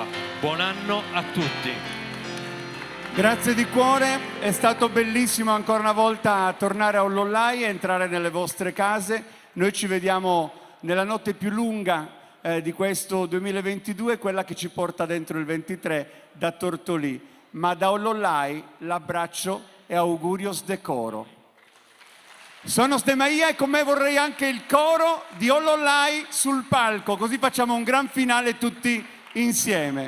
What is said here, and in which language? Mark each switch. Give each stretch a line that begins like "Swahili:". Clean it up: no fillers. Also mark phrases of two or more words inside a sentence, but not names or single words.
Italian: Buon anno a tutti! Grazie di cuore, è stato bellissimo ancora una volta tornare a Ollolai e entrare nelle vostre case. Noi ci vediamo nella notte più lunga di questo 2022, quella che ci porta dentro il 23 da Tortolì. Ma da Ollolai l'abbraccio e
Sardinian: augurios de coro.
Italian: Sono Ste Maia e con me vorrei anche il coro di Ollolai sul palco, così facciamo un gran finale tutti insieme.